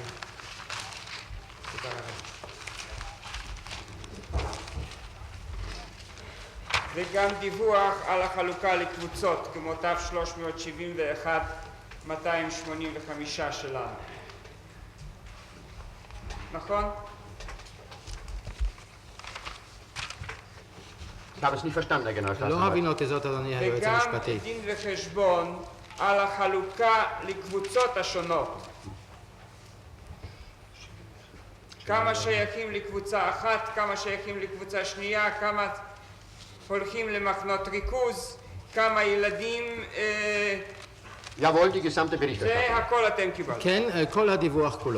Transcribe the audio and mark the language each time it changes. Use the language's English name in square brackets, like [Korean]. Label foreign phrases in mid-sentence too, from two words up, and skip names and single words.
[Hebrew] תודה רבה. וגם דיווח על החלוקה לקבוצות, כמו תו 371, 285 שלנו. נכון? [German] Ich habe es nicht verstanden, Herr [Hebrew] לא [German] Generalstaatsanwalt. [Hebrew] הבינותי זאת, אדוני היועץ וגם המשפטי. דין וחשבון על החלוקה לקבוצות השונות. כמה שייכים לקבוצה אחת, כמה שייכים לקבוצה שנייה, כמה הולכים למחנות ריכוז, כמה ילדים, [German] Jawohl, die gesamte [Hebrew] זה [German] Berichterstattung. [Hebrew] הכל אתם קיבלתם. כן, כל הדיווח כולו.